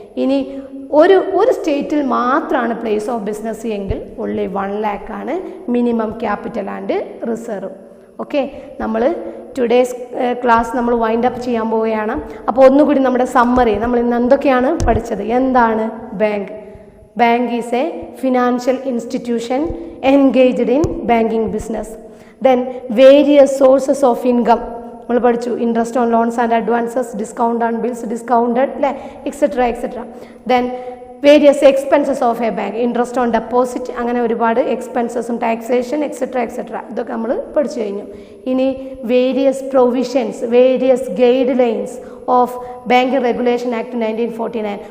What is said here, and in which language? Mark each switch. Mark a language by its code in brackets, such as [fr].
[ml] ഇനി ഒരു സ്റ്റേറ്റിൽ മാത്രമാണ് പ്ലേസ് ഓഫ് ബിസിനസ് എങ്കിൽ ഓൺലി 1 lakh ആണ് minimum capital and reserve. Okay, നമ്മൾ ടുഡേസ് ക്ലാസ് നമ്മൾ വൈൻഡ് അപ്പ് ചെയ്യാൻ പോവുകയാണ്. അപ്പോൾ ഒന്നുകൂടി നമ്മുടെ സമ്മറി, നമ്മൾ ഇന്ന് എന്തൊക്കെയാണ് പഠിച്ചത്? എന്താണ് bank? [en] Bank is a financial institution engaged in banking business. Then various sources of income. [ml] നമ്മൾ പഠിച്ചു, interest on loans and advances, discount on bills, discounted അല്ലേ, etcetera. Then various expenses of A bank, interest on deposit, അങ്ങനെ ഒരുപാട് എക്സ്പെൻസസും, taxation, etcetera ഇതൊക്കെ നമ്മൾ പഠിച്ചു കഴിഞ്ഞു. [en] ഇനി various provisions, various guidelines of bank regulation act 1949.